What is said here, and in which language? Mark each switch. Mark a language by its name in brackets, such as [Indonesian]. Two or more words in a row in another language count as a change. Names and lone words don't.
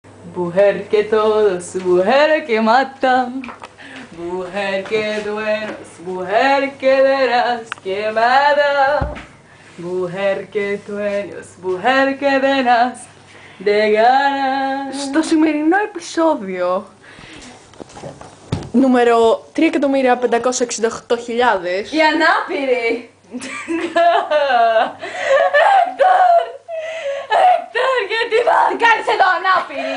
[Spanish] mujer que todos, mujer que mata, mujer que dueños, mujer que verás quemada, mujer que dueños, mujer que verás de ganas. [Greek] Στο σημερινό επεισόδιο νούμερο 3.568.000 Οι ανάπηροι! Έκτορ, γιατί τι κάνεις εδώ ανάπηρη!